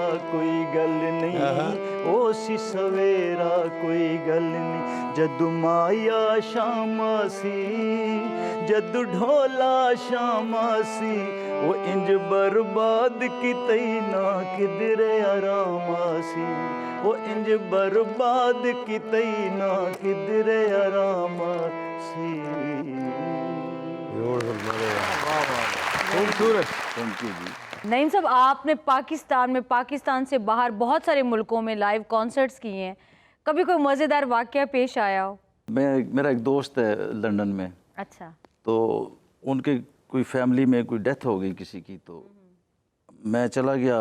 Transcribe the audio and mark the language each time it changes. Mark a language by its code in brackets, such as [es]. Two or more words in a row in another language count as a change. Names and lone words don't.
[pa] کوئی گل نہیں ہو سی سویرا کوئی گل نہیں جدو مایا شاما سی جدو ڈھولا شاما سی وہ انج برباد کتے نہ کدھر آراما سی وہ انج برباد کتے نہ کدھر آراما سی वो इंज बर्बाद किते ना किधर आरामा सी [ur] खूबसूरत। [en] thank you जी। [ur] نعیم صاحب، آپ نے پاکستان سے باہر بہت سارے ملکوں میں [en] live concerts [ur] کیے ہیں، کبھی کوئی مزیدار واقعہ پیش آیا ہو? میرا ایک دوست ہے لندن میں, अच्छा। تو ان کے کوئی فیملی میں کوئی ڈیتھ ہو گئی کسی کی، تو میں چلا گیا.